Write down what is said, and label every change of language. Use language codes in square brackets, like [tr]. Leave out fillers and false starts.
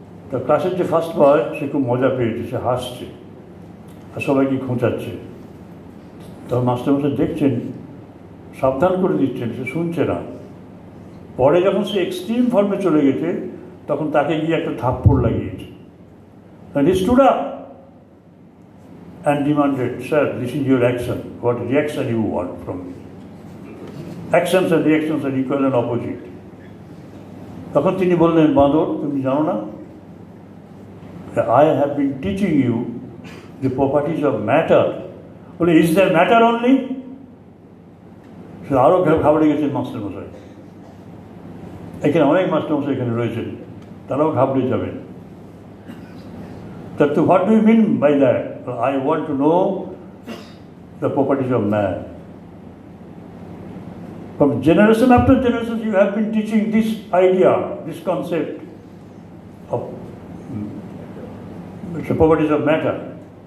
[bn] তো ক্লাসের যে ফার্স্ট বয় সে খুব মজা পেয়েছে, সে হাসছে আর সবাইকে খোঁচাচ্ছে। তখন মাস্টারমশাই দেখছেন, সাবধান করে দিচ্ছেন, সে শুনছে না। পরে যখন সে এক্সট্রিম ফর্মে চলে গেছে তখন তাকে গিয়ে একটা থাপ্পড় লাগিয়েছে। [en] And he stood up and demanded, "Sir, this is your action. What reaction you want from me? Actions and reactions are equal and opposite." [bn] তখন তিনি বললেন, বাঁদর, তুমি জানো না, [en] I have been teaching you the properties of matter. বলে, is there matter only? [bn] সে আরো ঘাবড়ে গেছেন মাস্টারমশাই। এখানে অনেক মাস্টারমশাই এখানে রয়েছেন, তারাও ঘাবড়ে যাবেন। [en] So what do you mean by that? I want to know the properties of man. From generation after generation you have been teaching this idea, this concept of the properties of matter.